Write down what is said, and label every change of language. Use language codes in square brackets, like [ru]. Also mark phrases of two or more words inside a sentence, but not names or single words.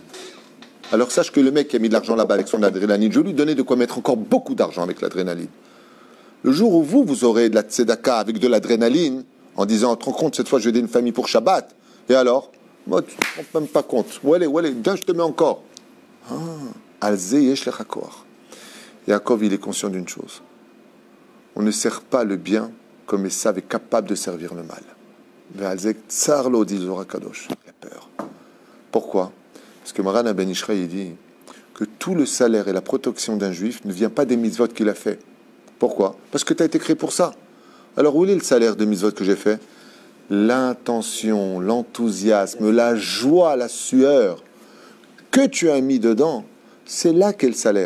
[fr] Alors sache que le mec qui a mis de l'argent là-bas avec son adrénaline, je lui donnais de quoi mettre encore beaucoup d'argent avec l'adrénaline. Le jour où vous aurez de la tzedaka avec de l'adrénaline, en disant, te rends compte, cette fois je vais aider une famille pour Shabbat, et alors, moi tu ne te rends même pas compte. Où allez, viens, je te mets encore. [he] על זה יש לך כוח. [fr] Yaakov, il est conscient d'une chose. On ne sert pas le bien comme Esav est capable de servir le mal. [he] ועל זה צר לו, [fr] dit Zohar Kadosh. Il a peur. Pourquoi? Parce que Maran Ben Ishraï dit que tout le salaire et la protection d'un juif ne vient pas des mitzvot qu'il a fait. Pourquoi? Parce que tu as été créé pour ça. Alors où est le salaire de mitzvot que j'ai fait? L'intention, l'enthousiasme, la joie, la sueur que tu as mis dedans, c'est là qu'est le salaire.